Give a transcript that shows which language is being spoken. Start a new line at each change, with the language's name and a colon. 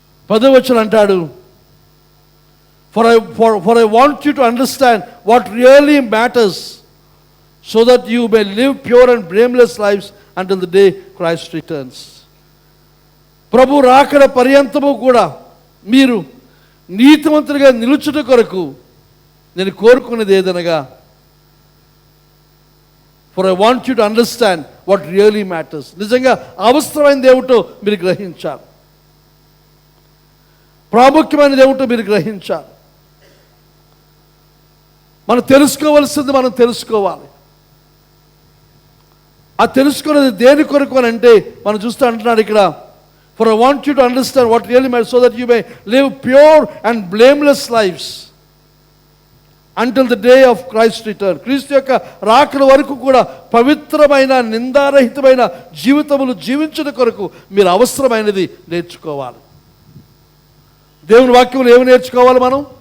Telugu: పదవచనం అంటాడు,
English: For I want you to understand what really matters, so that you may live pure and blameless lives until the day Christ returns.
Telugu: ప్రభు రాకడ పర్యంతము కూడా మీరు నీతిమంతులుగా నిలుచుట కొరకు నేను కోరుకునేది ఏదనగా,
English: For I want you to understand what really matters.
Telugu: నిజంగా అవసరమైనది ఏమిటో మీరు గ్రహించాలి. ప్రాముఖ్యమైనది ఏమిటో మీరు గ్రహించాలి. మనం తెలుసుకోవలసింది మనం తెలుసుకోవాలి. ఆ తెలుసుకునేది దేని కొరకు అని అంటే, మనం చూస్తూ అంటున్నాడు ఇక్కడ,
English: For I want you to understand what really matters, so that you may live pure and blameless lives until the day of Christ's return.
Telugu: క్రీస్తు యొక్క రాకడ వరకు కూడా పవిత్రమైన, నిందారహితమైన జీవితములు జీవించడం కొరకు మీరు అవసరమైనది నేర్చుకోవాలి. దేవుని వాక్యములు ఏమి నేర్చుకోవాలి మనం?